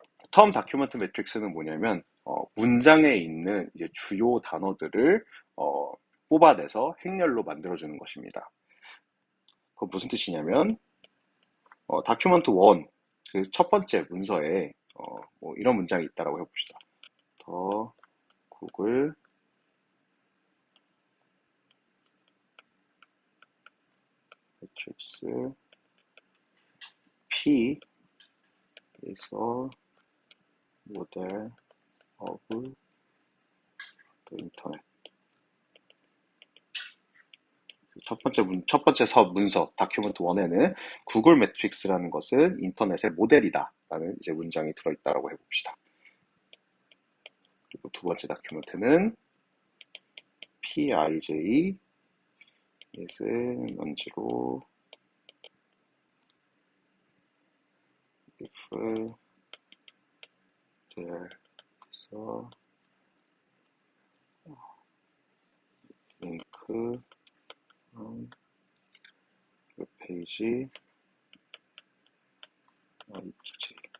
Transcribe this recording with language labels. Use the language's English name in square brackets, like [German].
[Korean] 텀 다큐먼트 매트릭스는 뭐냐면 문장에 있는 이제 주요 단어들을 뽑아내서 행렬로 만들어주는 것입니다. 그 무슨 뜻이냐면 다큐먼트 1, 그 첫 번째 문서에 뭐 이런 문장이 있다라고 해봅시다. [English] 더 구글 매트릭스 P is a model of the internet. [Korean] 첫 번째 문서, 다큐먼트 1에는 구글 매트릭스라는 것은 인터넷의 모델이다. 라는 이제 문장이 들어있다라고 해봅시다. 그리고 두 번째 다큐멘트는 [English] PIJ is non-zero if there is a link on 웹페이지 I2J.